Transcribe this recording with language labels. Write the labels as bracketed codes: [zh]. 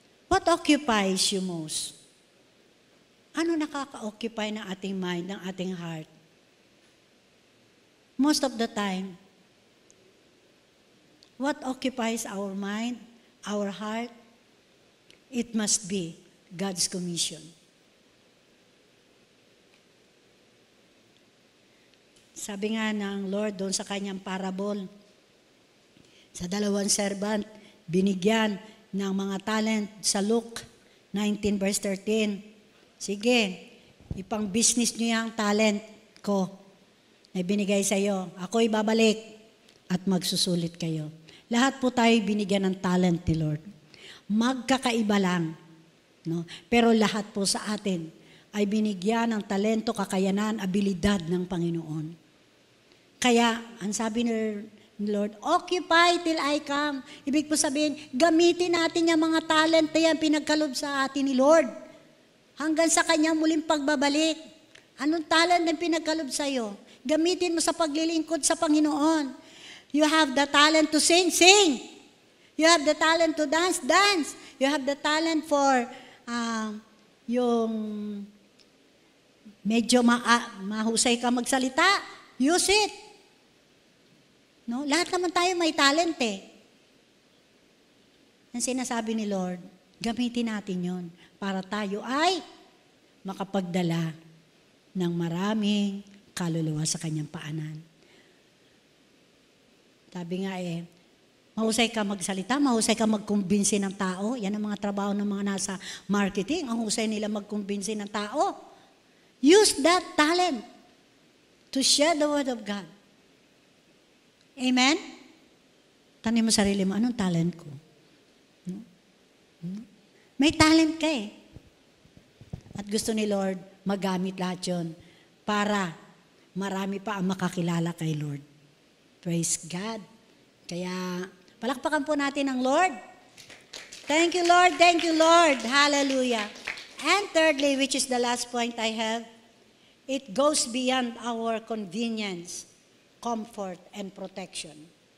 [en] What occupies you most? [tl] Ano nakaka-occupy ng ating mind, ng ating heart? [en] Most of the time, what occupies our mind, our heart? It must be God's commission. [tl] Sabi nga ng Lord doon sa kanyang parable, sa dalawang servant, binigyan ng mga talent sa Luke 19 verse 13. Sige, ipang business niyo yung talent ko na binigay sa iyo. Ako'y babalik at magsusulit kayo. Lahat po tayo binigyan ng talent ni Lord. Magkakaiba lang. No? Pero lahat po sa atin ay binigyan ng talento, kakayanan, abilidad ng Panginoon. Kaya, ang sabi ni Lord, [en] occupy till I come. [tl] Ibig po sabihin, gamitin natin yung mga talent na yan, pinagkalob sa atin ni Lord. Hanggang sa kanyang muling pagbabalik. Anong talent na pinagkalob sa'yo? Gamitin mo sa paglilingkod sa Panginoon. [en] You have the talent to sing, sing. You have the talent to dance, dance. You have the talent for [tl] yung medyo mahusay ka magsalita. [en] Use it. No? [tl] Lahat naman tayo may talent eh. Ang sinasabi ni Lord, gamitin natin yon para tayo ay makapagdala ng maraming kaluluwa sa kanyang paanan. Sabi nga mahusay ka magsalita, mahusay ka magkumbinsi ng tao. Yan ang mga trabaho ng mga nasa marketing. Ang husay nila magkumbinsi ng tao. [en] Use that talent to share the word of God. [tl] Amen? Tanong mo sarili mo, anong talent ko? May talent ka eh. At gusto ni Lord magamit lahat yun para marami pa ang makakilala kay Lord. Praise God. Kaya palakpakan po natin ang Lord. [en] Thank you, Lord. Thank you, Lord. Hallelujah. And thirdly, which is the last point I have, it goes beyond our convenience, comfort, and protection.